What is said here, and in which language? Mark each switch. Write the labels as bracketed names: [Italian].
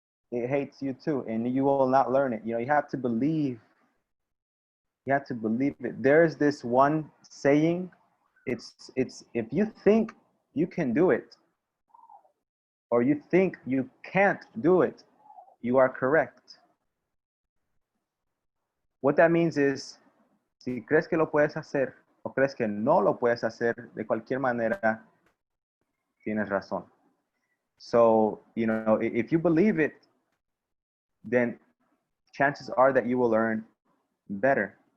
[English] It hates you too, and you will not learn it. You have to believe. You have to believe it. There's this one saying, it's if you think you can do it, or you think you can't do it, you are correct. What that means is, [Spanish] si crees que lo puedes hacer o crees que no lo puedes hacer, de cualquier manera, tienes razón. [English] So, if you believe it, then chances are that you will learn better.